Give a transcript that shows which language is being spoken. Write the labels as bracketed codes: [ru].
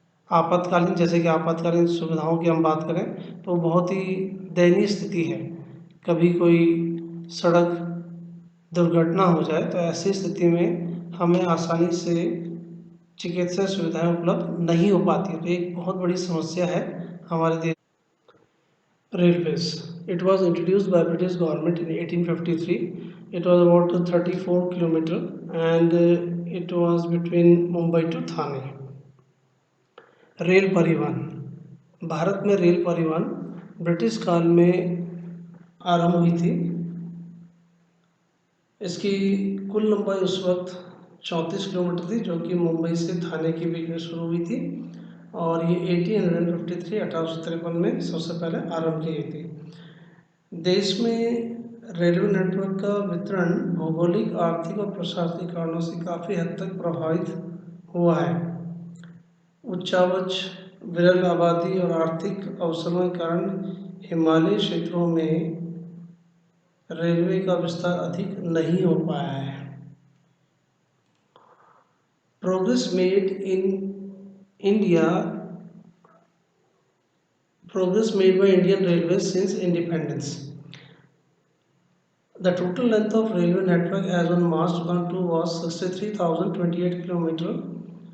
[hi] आपातकालीन, जैसे कि आपातकालीन सुविधाओं की हम बात करें तो बहुत ही दयनीय स्थिति है। कभी कोई सड़क दुर्घटना हो जाए तो ऐसी स्थिति में हमें आसानी से चिकित्सा सुविधाएं उपलब्ध नहीं हो पाती है, तो एक बहुत बड़ी समस्या है हमारे देश। [en] Railways. It was introduced by British government in 1853. It was about 34 kilometer and it was between Mumbai to Thane. [hi] Rail परिवहन, भारत में रेल परिवहन ब्रिटिश काल में आरंभ हुई थी। इसकी कुल लंबाई उस वक्त 34 किलोमीटर थी, जो कि मुंबई से थाने के बीच में शुरू हुई थी और ये 1853 में सबसे पहले आरंभ की गई थी। देश में रेलवे नेटवर्क का वितरण भौगोलिक, आर्थिक और प्रशासनिक कारणों से काफ़ी हद तक प्रभावित हुआ है। उच्चावच, विरल आबादी और आर्थिक अवसरों के कारण हिमालयी क्षेत्रों में रेलवे का विस्तार अधिक नहीं हो पाया है। [en] Progress made India Progress made by Indian Railways since independence. The total length of railway network as on March 2002 was 63,028 km.